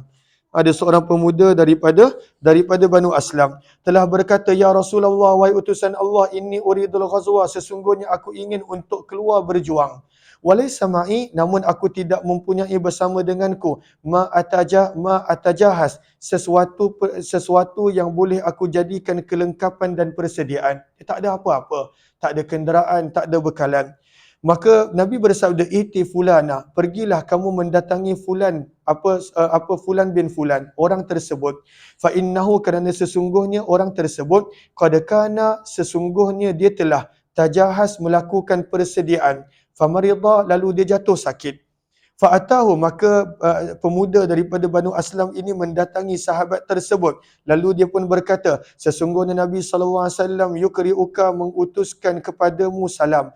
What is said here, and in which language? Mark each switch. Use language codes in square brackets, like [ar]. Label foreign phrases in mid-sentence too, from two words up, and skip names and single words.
[ms] Ada seorang pemuda daripada Banu Aslam telah berkata, [ar] يا رسول الله, [ms] wahai utusan Allah, [ar] إني أريد الغزو, [ms] sesungguhnya aku ingin untuk keluar berjuang. [ar] وليس معي, [ms] namun aku tidak mempunyai bersama denganku [ar] ما أتجهز, [ms] sesuatu yang boleh aku jadikan kelengkapan dan persediaan. Tak ada apa-apa, tak ada kenderaan, tak ada bekalan. Maka Nabi bersabda, [ar] ائت فلانا, [ms] pergilah kamu mendatangi fulan, [ar] فلان بن فلان, [ms] orang tersebut. [ar] فإنه, [ms] kerana sesungguhnya orang tersebut, [ar] قد كان, [ms] sesungguhnya dia telah tajahas, melakukan persediaan. Famarida, lalu dia jatuh sakit. Fa'atahu, maka pemuda daripada Banu Aslam ini mendatangi sahabat tersebut. Lalu dia pun berkata, sesungguhnya Nabi SAW yukri'uka, mengutuskan kepadamu salam.